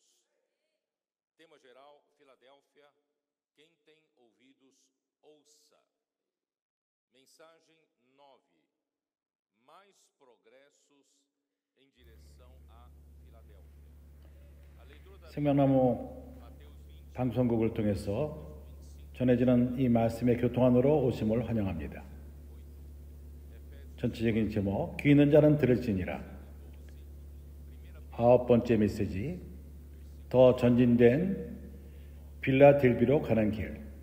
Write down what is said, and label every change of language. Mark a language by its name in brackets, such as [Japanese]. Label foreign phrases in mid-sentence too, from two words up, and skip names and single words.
[Portuguese] Tema geral, Filadélfia, quem tem ouvidos, ouça. Mensagem 9, mais progressos em direção a Filadélfia. A leitura da [Korean] 생명나무 방송국을 통해서 전해지는 이 말씀의 교통안으로 오심을 환영합니다. 전체적인 제목, 귀 있는 자는 들을지니라. 9번째 메시지, 더 전진된 빌라델비로 가는 길.